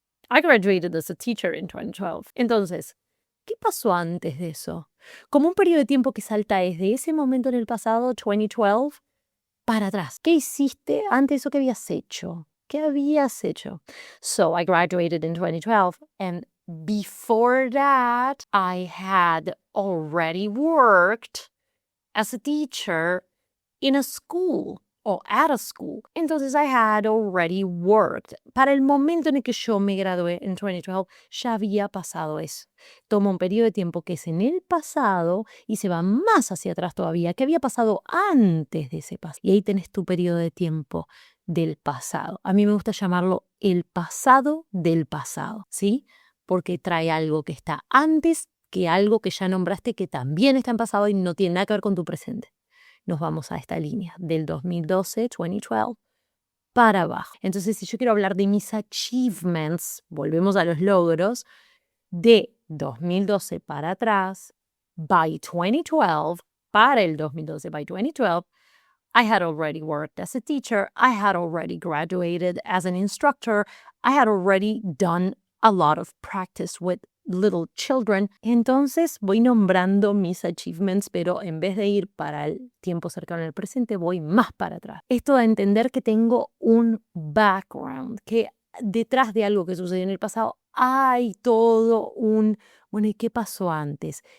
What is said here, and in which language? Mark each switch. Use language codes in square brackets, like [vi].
[en] I graduated as a teacher in 2012. [es] Entonces, ¿qué pasó antes de eso? Como un periodo de tiempo que salta desde ese momento en el pasado, 2012, para atrás. ¿Qué hiciste antes de eso? ¿Qué habías hecho? ¿Qué habías hecho? [en] So I graduated in 2012 and before that I had already worked as a teacher in a school o at a school. Entonces I had already worked. [es] Para el momento en el que yo me gradué en 2012, ya había pasado eso. Toma un periodo de tiempo que es en el pasado y se va más hacia atrás todavía, que había pasado antes de ese pasado. Y ahí tenés tu periodo de tiempo del pasado. A mí me gusta llamarlo el pasado del pasado, ¿sí? Porque trae algo que está antes que algo que ya nombraste que también está en pasado y no tiene nada que ver con tu presente. Nos vamos a esta línea del 2012, 2012, para abajo. [en] Entonces, si yo quiero hablar de mis achievements, volvemos a los logros, de 2012 para atrás, by 2012, para el 2012, by 2012, I had already worked as a teacher, I had already graduated as an instructor, I had already done a lot of practice with little children. [es] Entonces voy nombrando mis achievements, pero en vez de ir para el tiempo cercano al presente, voy más para atrás. Esto da a entender que tengo un background, que detrás de algo que sucedió en el pasado hay todo un, bueno, ¿y qué pasó antes?